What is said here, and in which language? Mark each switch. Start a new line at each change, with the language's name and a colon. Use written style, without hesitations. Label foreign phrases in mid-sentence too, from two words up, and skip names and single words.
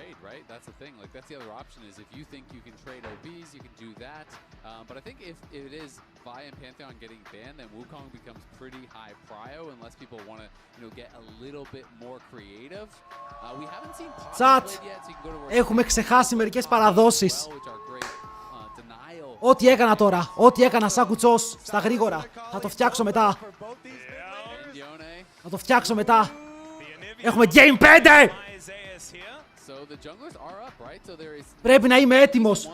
English: Trade, right? That's the thing. Like that's the other option is if you think you can trade OBs, you can do that. But I think if it is Vi and Pantheon getting banned, then Wukong becomes pretty high prio unless people want to, get a little bit more creative. We haven't seen Chat. yet, so you can go to
Greek: Έχουμε ξεχάσει μερικές παραδόσεις. Ό,τι έκανα τώρα, ό,τι έκανα σαν κουτσός, στα γρήγορα, θα το φτιάξω μετά. Θα το φτιάξω μετά. Έχουμε Game 5! Πρέπει να είμαι έτοιμος.